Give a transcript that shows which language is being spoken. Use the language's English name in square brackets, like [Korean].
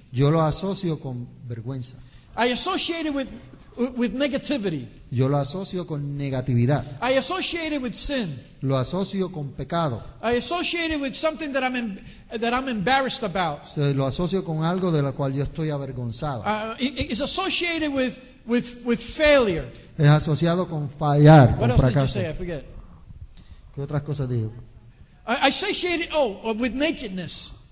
[Spanish] Yo lo asocio con vergüenza. [English] I associate it with negativity. [Spanish] Yo lo asocio con negatividad. [English] I associate it with sin. [Spanish] Lo asocio con pecado. [English] I associate it with something that I'm embarrassed about. [Spanish] Lo asocio con algo de lo cual yo estoy avergonzado. [English] It's associated with failure. [Spanish] Es asociado con fallar, [English] What [Spanish] con [English] else did you [Spanish] fracaso. [English] say? I forget. [Spanish] ¿Qué otras cosas digo? [English] I associate it with nakedness.